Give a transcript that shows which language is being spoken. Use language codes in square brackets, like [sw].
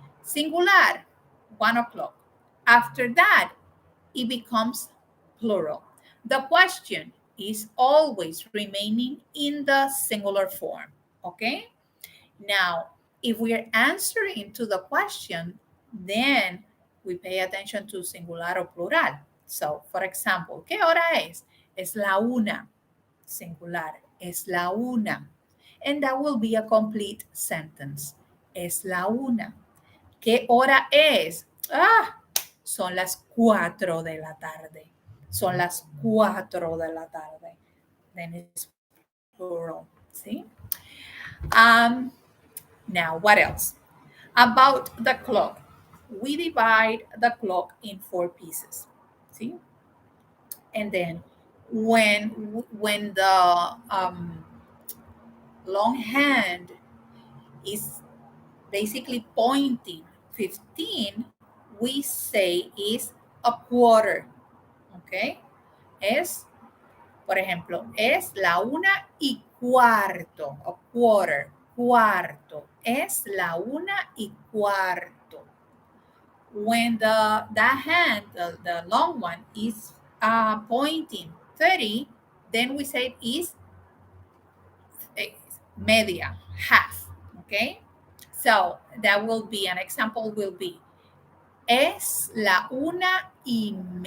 [en] Singular, 1 o'clock. After that, it becomes plural. The question is always remaining in the singular form. Okay? Now, if we are answering to the question, then we pay attention to singular or plural. So, for example, [es] ¿qué hora es? Es la una. Singular. Es la una. [en] And that will be a complete sentence. [es] Es la una. ¿Qué hora es? Son las 4 de la tarde. Son las 4 de la tarde. [en] Then it's plural. See? Now, what else? About the clock. We divide the clock in 4 pieces. See? And then when the long hand is basically pointing 15, we say is a quarter. Okay? [es] Es, por ejemplo, es la 1:15, [en] a quarter, [es] cuarto. Es la 1:15. [en] When that hand, the long one, is pointing 30, then we say is media, half. Okay? So that will be, an example will be, [es] es la 1:30.